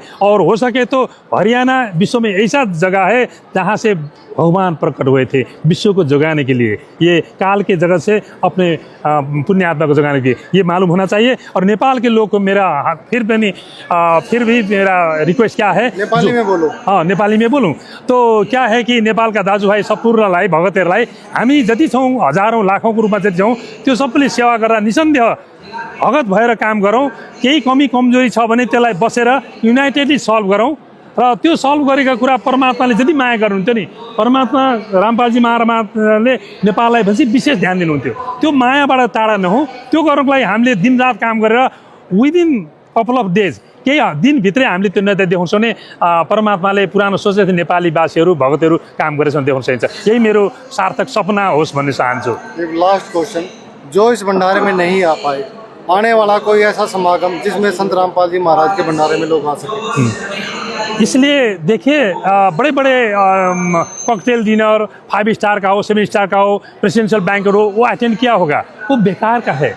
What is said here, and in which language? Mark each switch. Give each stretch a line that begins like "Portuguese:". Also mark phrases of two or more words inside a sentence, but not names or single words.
Hindi: और हो सके तो हरियाणा विश्व में ऐसा जगह है जहाँ से भगवान प्रकट हुए थे विश्व को जगाने के लिए, ये काल के जगत से अपने पुण्य आत्मा को जगाने के लिए, ये मालूम होना चाहिए। और नेपाल के लोग को मेरा फिर भी मेरा रिक्वेस्ट क्या है, नेपाली में बोलो। हाँ, नेपाली में बोलूँ तो क्या है कि
Nepali: नेपालका दाजुभाइ सपूर्णलाई भगतहरूलाई हामी जति छौँ, हजारौँ लाखौँको रूपमा जति छौँ, त्यो सबैले सेवा गरेर निसन्देह भगत भएर काम गरौँ। केही कमी कमजोरी छ भने त्यसलाई बसेर
English: unitedly solve
Nepali: गरौँ र त्यो सल्भ गरेका कुरा परमात्माले जति माया गर्नुहुन्थ्यो नि, परमात्मा रामपालजी महाराजले नेपाललाई भनेपछि विशेष ध्यान दिनुहुन्थ्यो। त्यो मायाबाट टाढा नहौँ, त्यो गर्नको लागि हामीले दिनरात काम गरेर
English: within couple of days
Nepali: केही दिनभित्रै हामीले त्यो नैतिक देखाउँछ भने परमात्माले पुरानो सोचेको थियो नेपाली वासीहरू भगतहरू काम गरेछ भने देखाउन सकिन्छ। यही मेरो सार्थक सपना होस् भन्ने चाहन्छु।
Hindi: एक
English: last question,
Hindi: जो इस भंडारे में नहीं आ पाए, आने वाला कोई ऐसा समागम जिसमें संत रामपाल जी महाराज के भंडारे में लोग आ सके? इसलिए देखिए बड़े बड़े
English: cocktail dinner
Hindi: 5 स्टार का हो, 7 स्टार का हो,
English: presidential banker
Hindi: हो, वो अटेंड किया होगा, वो बेकार का है।